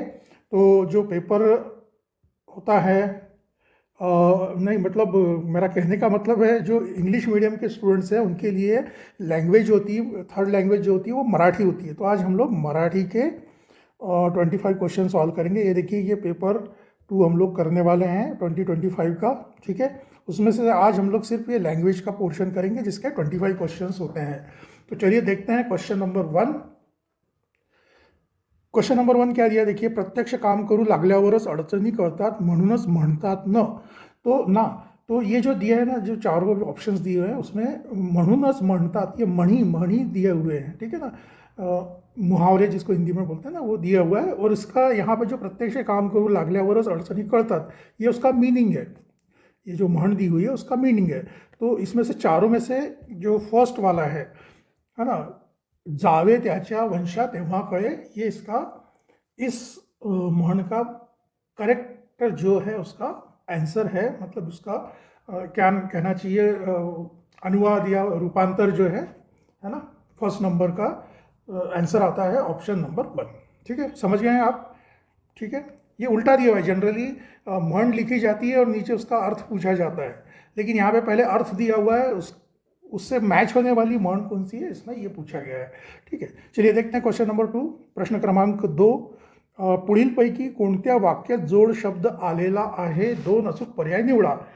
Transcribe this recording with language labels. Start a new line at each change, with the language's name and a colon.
Hindi: तो जो पेपर होता है नहीं मतलब मेरा कहने का मतलब है जो इंग्लिश मीडियम के स्टूडेंट्स हैं उनके लिए लैंग्वेज होती है, थर्ड लैंग्वेज जो होती है वो मराठी होती है। तो आज हम लोग मराठी के 25 क्वेश्चन सॉल्व करेंगे। ये देखिए, ये पेपर 2 हम लोग करने वाले हैं 2025 का। ठीक है, उसमें से आज हम लोग सिर्फ ये लैंग्वेज का पोर्शन करेंगे जिसके 25 क्वेश्चन होते हैं। तो चलिए देखते हैं क्वेश्चन नंबर 1। क्वेश्चन नंबर 1 क्या दिया, देखिए,
Marathi: प्रत्यक्ष काम करू लागल्यावरच अडचणी कळतात म्हणूनच म्हणतात न।
Hindi: तो ना, तो ये जो दिया है ना, जो चारों ऑप्शंस दिए हुए हैं उसमें
Marathi: म्हणूनच म्हणतात,
Hindi: ये मणि मणि दिए हुए हैं। ठीक है ना, मुहावरे जिसको हिंदी में बोलते हैं ना, वो दिया हुआ है। और इसका यहाँ पे जो
Marathi: प्रत्यक्ष काम करू लागल्यावरच अडचणी कळतात,
Hindi: ये उसका मीनिंग है। ये जो म्हण दी हुई है उसका मीनिंग है। तो इसमें से चारों में से जो फर्स्ट वाला है ना,
Marathi: जावे त्याच्या वंशा तेव्हा कळे,
Hindi: ये इसका इस म्हण का करेक्ट जो है उसका आंसर है। मतलब उसका क्या कहना चाहिए, अनुवाद या रूपांतर जो है ना, फर्स्ट नंबर का आंसर आता है ऑप्शन नंबर 1। ठीक है, समझ गए हैं आप? ठीक है, ये उल्टा दिया हुआ है। जनरली म्हण लिखी जाती है और नीचे उसका अर्थ पूछा जाता है, लेकिन यहाँ पे पहले अर्थ दिया हुआ है, उससे मैच होने वाली म्हण कौन सी है इसमें ये पूछा गया है। ठीक है, चलिए देखते हैं क्वेश्चन नंबर 2,
Marathi: प्रश्न क्रमांक 2। पुढीलपैकी कोणत्या वाक्यात जोड शब्द आलेला आहे, 2 अचूक पर्याय निवडा।